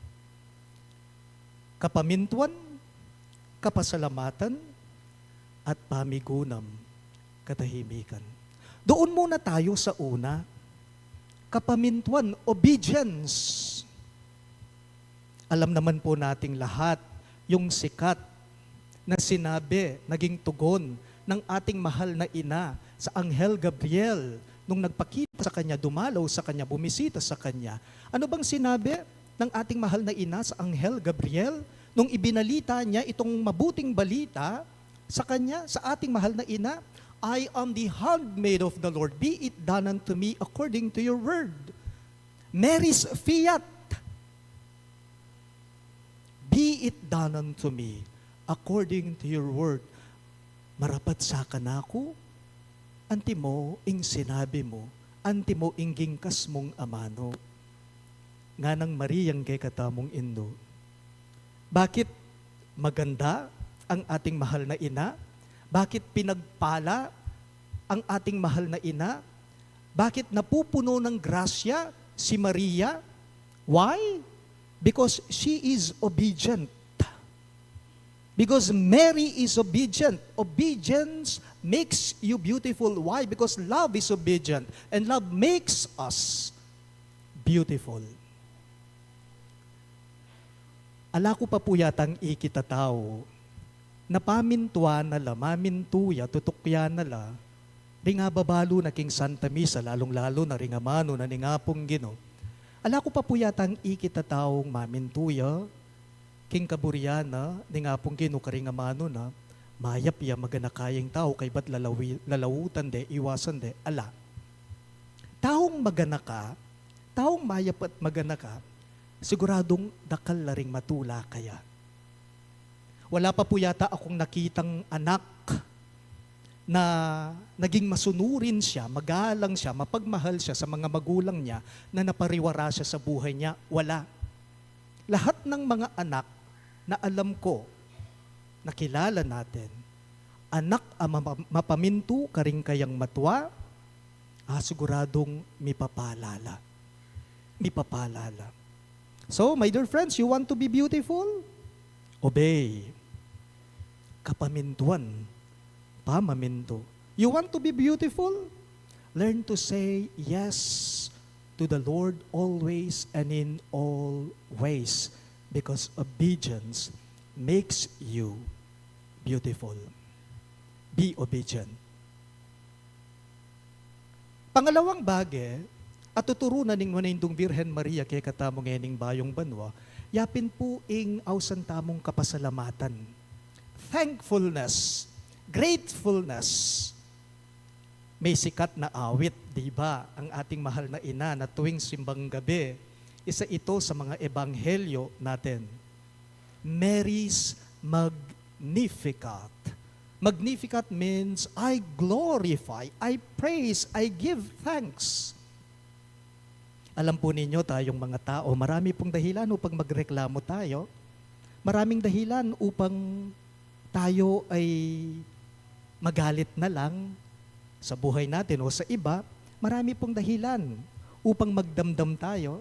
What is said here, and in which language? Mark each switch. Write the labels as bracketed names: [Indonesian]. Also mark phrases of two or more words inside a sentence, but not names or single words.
[Pampanga] Kapamintuan, kapasalamatan, at pamigunam, katahimikan. [Filipino] Doon muna tayo sa una. [Pampanga] Kapamintuan, obedience. [Filipino] Alam naman po nating lahat yung sikat na sinabi, naging tugon ng ating mahal na ina sa Anghel Gabriel nung nagpakita sa kanya, dumalaw sa kanya, bumisita sa kanya. Ano bang sinabi ng ating mahal na ina sa Anghel Gabriel nung ibinalita niya itong mabuting balita sa kanya, sa ating mahal na ina? [English] I am the handmaid of the Lord. Be it done unto me according to your word. Mary's fiat. Be it done unto me according to your word. [Pampanga] Marapat sa kanako, anti mo ing sinabi mo, anti mo ing gingkas mong amano. Nga ng Mariyang kay katamong indo. [Filipino] Bakit maganda ang ating mahal na ina? Bakit pinagpala ang ating mahal na ina? Bakit napupuno ng grasya si Maria? [English] Why? Because she is obedient. Because Mary is obedient. Obedience makes you beautiful. Why? Because love is obedient. And love makes us beautiful. [Pampanga] Ala ko pa po yatang ikitatao, na pamintuan nala, mamintuya, tutukya nala, ringa babalo na king Santa Misa, [Filipino] lalong-lalo na [Pampanga] ringamano na ningapong Gino. Ala ko pa po yatang ikitataong mamintuya, king Kaburiana, ningapong Gino karingamano na, mayap ya maganakayang tao, kay ba't lalawutan de, iwasan de, ala. Taong maganaka, taong mayap at maganaka, siguradong dakal na ring matula kaya. [Filipino] Wala pa po yata akong nakitang anak na naging masunurin siya, magalang siya, mapagmahal siya sa mga magulang niya na napariwara siya sa buhay niya. Wala. Lahat ng mga anak na alam ko, nakilala natin, [Pampanga] anak mapamintu karing kayang matwa, siguradong mipapalala. Mipapalala. [English] So, my dear friends, you want to be beautiful? Obey. [Pampanga] Kapamintuan, pamaminto. [English] You want to be beautiful? Learn to say yes to the Lord always and in all ways, because obedience makes you beautiful. Be obedient. [Pampanga] Pangalawang bagay, at tuturunan ning manindong Birhen Maria kay katamong ening bayong banwa, yapin po ing awsan tamong kapasalamatan. [English] Thankfulness, gratefulness. [Filipino] May sikat na awit, di ba? Ang ating mahal na ina na tuwing simbang gabi, isa ito sa mga ebanghelyo natin. [English] Mary's Magnificat. Magnificat means I glorify, I praise, I give thanks. [Filipino] Alam po ninyo tayong mga tao, marami pong dahilan upang magreklamo tayo. Maraming dahilan upang tayo ay magalit na lang sa buhay natin o sa iba. Marami pong dahilan upang magdamdam tayo.